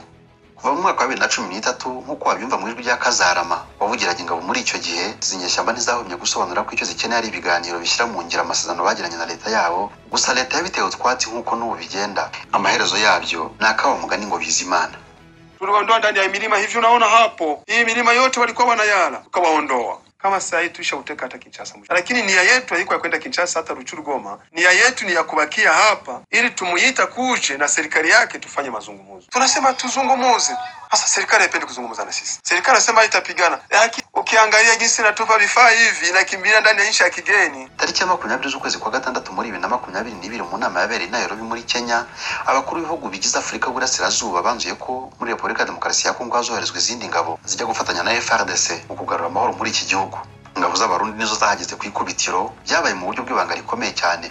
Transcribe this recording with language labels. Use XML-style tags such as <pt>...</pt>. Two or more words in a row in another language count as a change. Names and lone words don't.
<rn>Kuva mu mwaka wa 2013 nk'uko wabyumva mu ijwi rya Kazarama wavugiraga ingabo muri icyo gihe, zinyeshyamba ntizahumye gusobanura ko icyo zikeneye ari ibiganiro bishyira mu ngiro amasezerano bagiranye na leta yabo, gusa leta yabitewe utwatsi nk'uko n'ubu bigenda. Amaherezo yabyo ni akawa mugani ngo bizimana.</rn> <sw>Tuliwaondoa ndani ya milima hivi unaona hapo. Hii milima yote walikuwa wanayala, tukawaondoa. Kama saa hii tulishauteka hata Kinshasa. Lakini nia yetu haiko ya kwenda Kinshasa hata Ruchuru Goma. Nia yetu ni ya kubakia hapa ili tumuita kuje na serikali yake tufanye mazungumzo. Tunasema tuzungumuze. Sasa serikali haipendi kuzungumza na sisi. Serikali inasema itapigana. Lakini ukiangalia jinsi natupa vifaa hivi inakimbia ndani ya nchi ya kigeni.</sw> <rn>Tariki ya 20 z'ukwezi kwa gatandatu muri 2022 mu nama yabereye i Nairobi muri Kenya, abakuru b'ibihugu bigize Afurika y'Uburasirazuba banzuye ko muri Repubulika ya Demokarasi ya Kongo hazoherezwa izindi ngabo zijya gufatanya na FARDC mu kugarura amahoro muri iki gihugu. Ingabo z'abarundi nizo zahageze ku ikubitiro, byabaye mu buryo bw'ibanga rikomeye cyane.</rn>